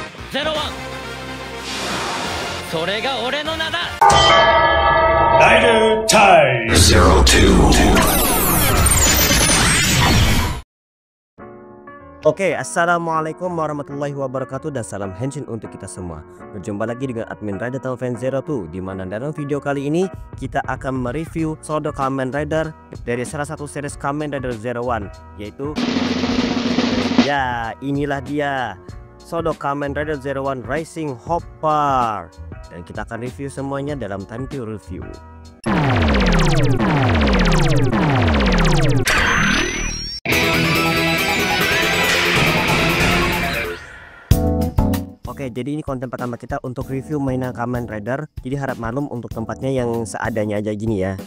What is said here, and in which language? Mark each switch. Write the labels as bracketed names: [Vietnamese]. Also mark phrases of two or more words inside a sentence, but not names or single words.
[Japanese] 01。それが俺の名だ。 [English] Rider time. 02. [Indonesian] Oke, [Arabic] السلام عليكم ورحمة الله وبركاته [Indonesian] dan salam henshin untuk kita semua. Berjumpa lagi dengan admin Rider Fan 02, di mana dalam video kali ini kita akan mereview Shadow Kamen Rider dari salah satu series Kamen Rider 01, yaitu ya inilah dia Shadow Kamen Rider 01 Rising Hopper, dan kita akan review semuanya dalam [English] time to review. [Indonesian] Oke, jadi ini konten pertama kita untuk review mainan Kamen Rider. Jadi harap maklum untuk tempatnya yang seadanya aja gini ya.